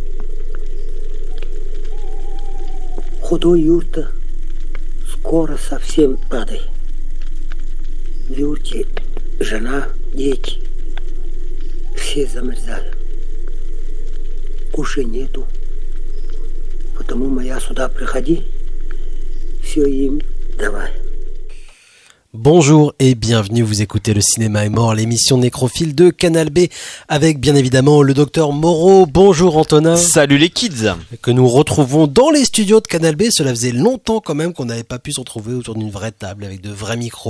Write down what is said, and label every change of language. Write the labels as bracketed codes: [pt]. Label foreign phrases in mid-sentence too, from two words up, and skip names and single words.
[ru] Худой юрта скоро совсем падает. В юрте жена, дети. Все замерзали. Кушай нету. Потому моя сюда приходи. Все им давай. [fr] Bonjour et bienvenue, vous écoutez Le Cinéma est mort, l'émission nécrophile de Canal B avec bien évidemment le docteur Moreau. Bonjour Antonin. Salut les kids. Que nous retrouvons dans les studios de Canal B. Cela faisait longtemps quand même qu'on n'avait pas pu se retrouver autour d'une vraie table avec de vrais micros.